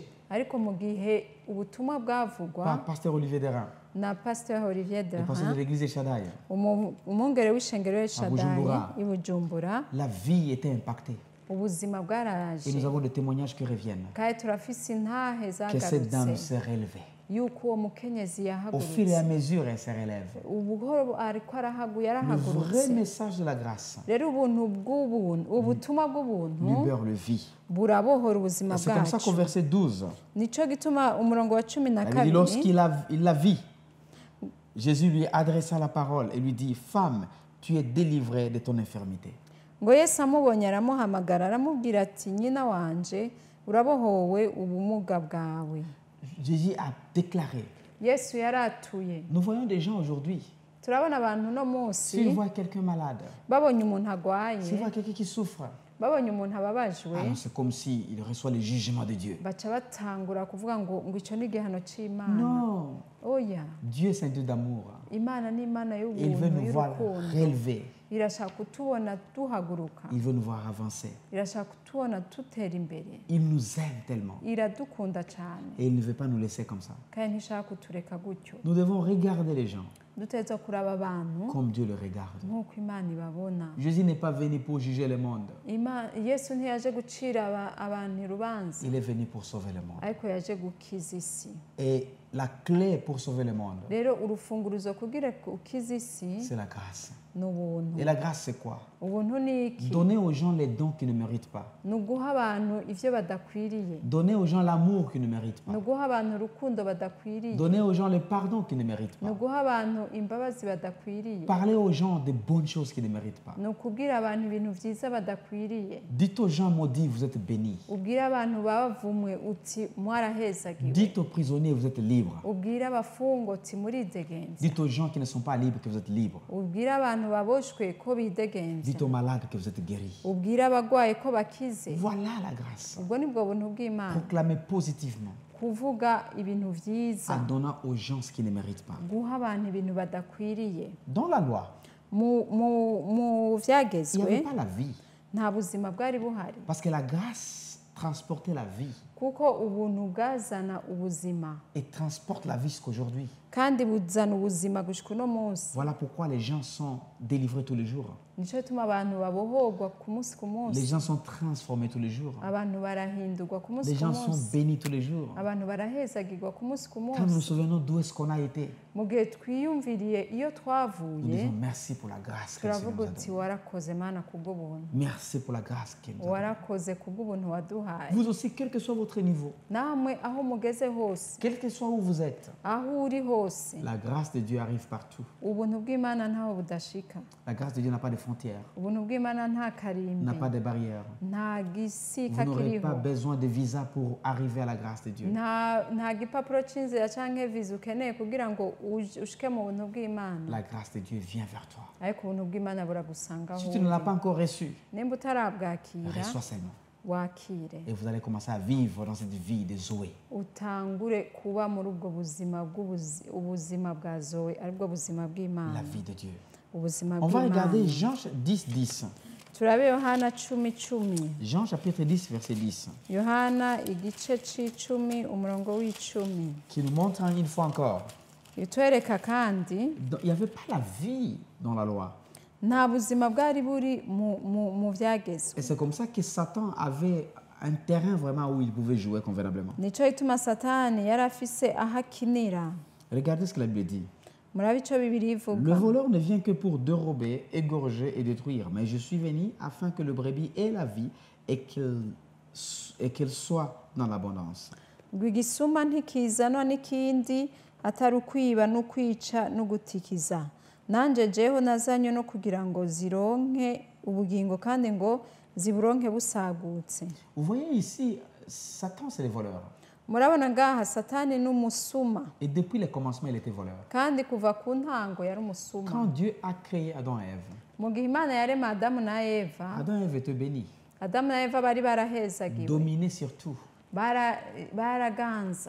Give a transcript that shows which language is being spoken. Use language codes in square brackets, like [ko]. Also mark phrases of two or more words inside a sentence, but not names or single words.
[rn] ariko mu gihe ubutumwa bwavugwa [fr] par Pasteur Olivier Derain, [rn] na Pasteur Olivier [fr] le pasteur de l'église de Shaddai, [rn] umwungere w'ishengero Shaddai Bujumbura. i Bujumbura, [fr] la vie était impactée. [rn] ubuzima bwaraje, [fr] Et nous avons des témoignages qui reviennent. [rn] kandi turafise intahe [fr] Que cette dame [rn] zagarutse [fr] s'est relevée. [rn] yuko uwo mukenyezi [fr] Au fil et à [rn] yahagurutse, [fr] mesure, elle se relève. [rn] ubuhoro ariko [fr] Le vrai [rn] yarahagurutse. [fr] message de la grâce [rn] rero ubuntu bw'ubuntu, ubutumwa bw'ubuntu [fr] libère le vie. [rn] burabohora ubuzima [fr] Et c'est comme ça qu'au [rn] bwacu. [fr] verset 12, [rn] Nico gituma umurongo wa 12, [fr] elle dit, il la vit, Jésus lui adressa la parole et lui dit: Femme, tu es délivrée de ton infirmité. [rn] ngo Yesu amubonye aramuhamagara aramubwira ati, nyina wanje urabohowe ubumuga bwawe. [fr] Jésus a déclaré. [rn] Yesu yaratuye. [fr] Nous voyons des gens aujourd'hui, [rn] turabona abantu no munsi [fr] s'ils voient quelqu'un malade, [rn] babonye umuntu agwaye, [fr] s'ils voient quelqu'un qui souffre, [rn] babonye umuntu ababajwe, [fr] alors c'est comme s'il reçoit le jugement de Dieu. [rn] baca batangura kuvuga ngo icyo ni igihano cy'Imana. [fr] Non, [rn] Oya, [fr] Dieu c'est un Dieu d'amour. [rn] Imana ni Imana [fr] Il veut [rn] y'ubuntu [fr] nous voir [rn] y'urukundo. [fr] relever. [rn] irashaka kutubona duhaguruka, [fr] Il veut nous voir avancer. [rn] irashaka kutubona tutera imbere, [fr] Il nous aime tellement. [rn] iradukunda cyane [fr] Et il ne veut pas nous laisser comme ça. [rn] kandi ntishaka kutureka gutyo. [fr] Nous devons regarder les gens [rn] duteza kuraba abantu [fr] comme Dieu le regarde. [rn] nk'uko Imana ibabona. [fr] Jésus n'est pas venu pour juger le monde. [rn] Yesu ntiyaje gucira abantu urubanza, [fr] Il est venu pour sauver le monde. [rn] ariko yaje gukiza isi. [fr] Et La clé pour sauver le monde, [rn] rero urufunguruzo kugira ukize isi [fr] c'est la grâce. [rn] ni ubuntu. [fr] Et la grâce, c'est quoi? [rn] Ubuntu ni iki? [fr] Donner aux gens les dons qu'ils ne méritent pas. [rn] ni uguha abantu ivyo badakwiriye, [fr] Donner aux gens l'amour qu'ils ne méritent [rn] ni [fr] pas. [rn] uguha abantu urukundo badakwiriye, [fr] Donner aux gens le pardon qu'ils ne méritent [rn] ni [fr] pas. [rn] uguha abantu imbabazi badakwiriye, [fr] Parler aux gens des bonnes choses qu'ils ne méritent pas. [rn] ni ukubwira abantu ibintu vyiza badakwiriye, [fr] Dites aux gens maudits, vous êtes bénis. [rn] ubwire abantu bavumwe uti mwarahezagiwe, [fr] Dites aux prisonniers, vous êtes libres. [rn] ubwire abafungwa uti muridegenza, [fr] Dites aux gens qui ne sont pas libres que vous êtes libres. [rn] ubwire abantu baboshwe ko bidegenza, [fr] Dites aux malades que vous êtes guéris. [rn] ubwire abagwaye ko bakize. [fr] Voilà la grâce. [rn] ubwo nibwo buntu bw'Imana, [fr] Proclamez positivement [rn] kuvuga ibintu [fr] en [rn] vyiza, [fr] donnant aux gens ce qu'ils ne méritent pas. [rn] guha abantu ibintu badakwiriye. [fr] Dans la loi, [rn] mu [fr] il n'y [rn] vyagezwe [fr] avait pas la vie. [rn] nta buzima bwari buhari, [fr] Parce que la grâce transportait la vie [rn] kuko ubuntu bwazana ubuzima [fr] et transporte la vie jusqu'aujourd'hui. [rn] kandi buzana ubuzima gushika uno munsi. [fr] Voilà pourquoi les gens sont délivrés tous les jours. [rn] nico gituma abantu babohorwa ku munsi ku [fr] Les [rn] munsi, [fr] gens sont transformés tous les jours. [rn] abantu barahindurwa ku munsi [fr] Les [rn] ku [fr] gens sont [rn] munsi, [fr] bénis tous les jours. [rn] abantu barahezagirwa ku munsi ku [fr] Quand nous nous [rn] munsi. [fr] souvenons d'où est-ce qu'on a été, [rn] mu gihe twiyumviriye iyo [fr] nous [rn] twavuye, [fr] disons merci pour la grâce que le Seigneur [rn] turavuga [fr] nous a [rn] uti [fr] donnée. [rn] warakoze Mana kubw'ubuntu, [fr] Merci pour la grâce qu'il nous a donnée. [rn] warakoze kubw'ubuntu waduhaye. [fr] Vous aussi, quel que soit votre niveau, [rn] namwe aho mugeze hose, [fr] quel que soit où vous êtes, [rn] aho uri hose, [fr] la grâce de Dieu arrive partout. [rn] ubuntu bw'Imana ntaho budashika. [fr] La grâce de Dieu n'a pas de frontières, [rn] ubuntu bw'Imana nta karimbi, [fr] n'a pas de barrières. [rn] nta [fr] Vous [rn] gisika [fr] n'aurez [rn] kiriho, [fr] pas besoin de visa pour arriver à la grâce de Dieu. [rn] nta gipapuro c'inzira canke viza ukeneye kugira ngo ushike mu buntu bw'Imana, [fr] La grâce de Dieu vient vers toi. [rn] ariko ubuntu bw'Imana buragusanga aho [fr] Si tu ne l'as [rn] uri. [fr] pas encore reçu, [rn] nimba utarabwakira, [fr] reçois seulement. [rn] wakire, [fr] Et vous allez commencer à vivre dans cette vie de Zoé. [rn] utangure kuba muri ubwo buzima ubuzima bwa Zoe, aribwo buzima [fr] La [rn] bw'Imana, [fr] vie de Dieu. [rn] ubuzima [fr] On va [rn] bw'Imana. [fr] regarder Jean 10, 10. [rn] turabe Yohana 10:10. [fr] Jean chapitre 10, verset 10. [rn] Yohana igice c'icumi umurongo w'icumi, [fr] Qui nous montre une fois encore, [rn] itwereka kandi [fr] il n'y avait pas la vie dans la loi. [rn] nta buzima bwari buri mu vyagezwe. [fr] Et c'est comme ça que Satan avait un terrain vraiment où il pouvait jouer convenablement. [rn] nico gituma Satani yari afise aho akinira. [fr] Regardez ce que la Bible dit. [rn] murabe ico Bibiliya [fr] Le [rn] ivuga, [fr] voleur ne vient que pour dérober, égorger et détruire. Mais je suis venu afin que le brebis ait la vie et qu'elle soit dans l'abondance. [rn] ngo igisuma ntikizanwa n'ikindi atari ukwiba n'ukwica n'ugutikiza. nanje jeho nazanywe no kugira ngo zironke ubugingo kandi ngo ziburonke busagutse. [fr] Vous voyez ici, Satan, c'est le voleur. [rn] murabona ngaha Satani n'umusuma, [fr] Et depuis le commencement, il était voleur. [rn] kandi kuva ku ntango yari umusuma. [fr] Quand Dieu a créé Adam et Ève, [rn] mu gihe Imana yarema Adamu na Eva, [fr] Adam et Ève étaient bénis, [rn] Adamu na Eva bari barahezagiwe, [fr] dominés sur tout. [rn] baraganza,